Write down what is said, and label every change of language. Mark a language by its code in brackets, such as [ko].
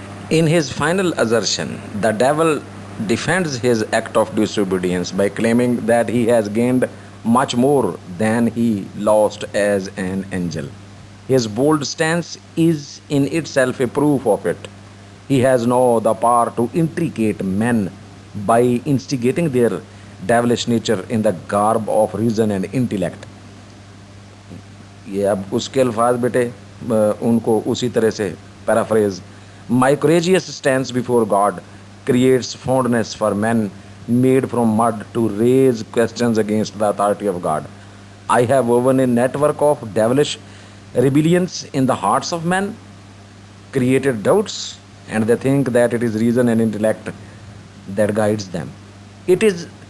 [en] In his final assertion, the devil defends his act of disobedience by claiming that he has gained much more than he lost as an angel. His bold stance is in itself a proof of it. He has now the power to intricate men by instigating their devilish nature in the garb of reason and intellect. [ur] یہ اب اس کے الفاظ بیٹے ان کو اسی طرح سے paraphrase. [en] My courageous stance before God creates fondness for men made from mud to raise questions against the authority of God. I have woven a network of devilish rebellions in the hearts of men, created doubts, and they think that it is reason and intellect that guides them. It is